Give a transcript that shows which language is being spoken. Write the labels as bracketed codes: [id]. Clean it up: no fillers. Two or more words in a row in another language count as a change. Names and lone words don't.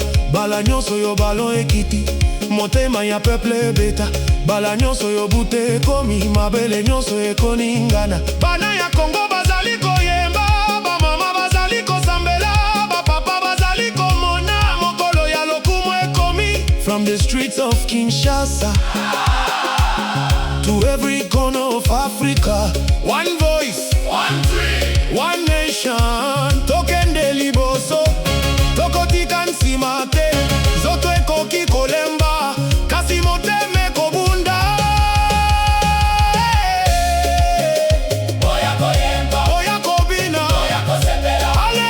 [ln] Bala nyonso yo balo ekiti, motema ya peuple beta. Bala nyonso yo bute ekomi, mabele nyonso ekoningana. Bana ya Kongo bazali koyemba, bamama bazali kosambela, bapapa bazali komona, mokolo ya lokumu ekomi. [en] From the streets of Kinshasa to every corner of Africa, one voice, One dream, one nation. [ln] Tokende liboso, tokotika nsima te. Zoto ekoki kolemba, kasi motema ekobunda. boya koyemba, Oya kobina, boya kosepela. ale,